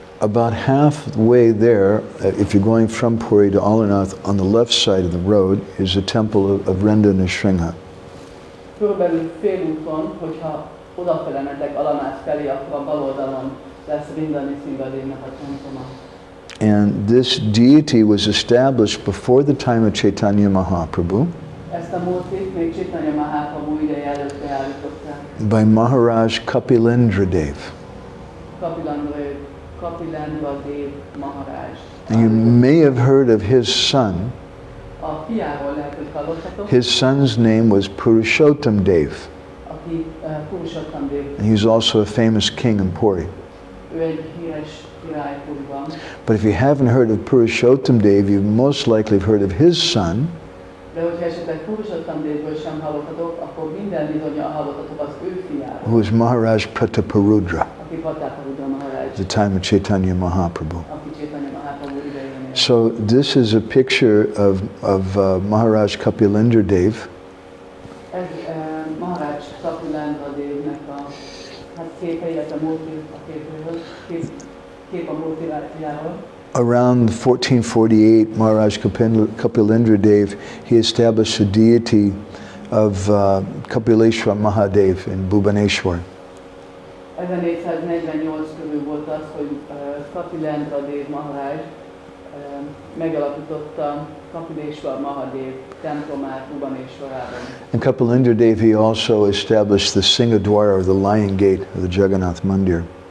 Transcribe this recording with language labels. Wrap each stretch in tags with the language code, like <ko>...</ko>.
<en>about halfway there, if you're going from Puri to Amarnath, on the left side of the road is the temple of Renda Nrsimha.</en> <hu>Körülbelül félúton, hogyha odafele mentek Amarnath felé, akkor a bal oldalon lesz Renda Nrsimhadevnek a temploma.</hu> <en>And this deity was established before the time of Chaitanya Mahaprabhu.</en> <hu>Ezt a múltit még Chaitanya Mahaprabhu ideje előtt beállították.</hu> <en>By Maharaj Kapilendradev.</en> <hu>Kapilendradev Maharaj.</hu> <en>And you may have heard of his son.</en> <hu>A fiáról lehet, hogy hallottatok.</hu> <en>His son's name was Purushottam Dev.</en> <hu>Aki Purushottam Dev.</hu> <en>And he was also a famous king in Puri.</en> <hu>Ő egy híres király Puriban.</hu> <en>But if you haven't heard of Purushottam Dev, you most likely have heard of his son.</en> <hu>De hogyha esetleg Purushottam Devből sem hallottatok, akkor minden bizonnyal hallottatok az ő fiáról.</hu> <en>Who was Maharaj Prataparudra</en> <hu>Aki Prataparudra Maharaj.</hu> <en>at the time of Chaitanya Mahaprabhu.</en> <hu>Aki Chaitanya Mahaprabhu idején élt.</hu> <en>So this is a picture of Maharaj Kapilendradev.</en> <hu>Ez Maharaj Kapilendradevnek a képe, illetve a képről, kép a multirációjáról.</hu> <en>Around 1448, Maharaj Kapilendradev, he established the deity of Kapileshwar Mahadev in Bhubaneswar.</en> <hu>1448 körül volt az, hogy Kapilendradev Maharaj megalapította Kapileshwar Mahadev templomát Bhubaneswarában.</hu> <en>And Kapilendradev, he also established the Singadwara, or the Lion Gate of the Jagannath Mandir.</en>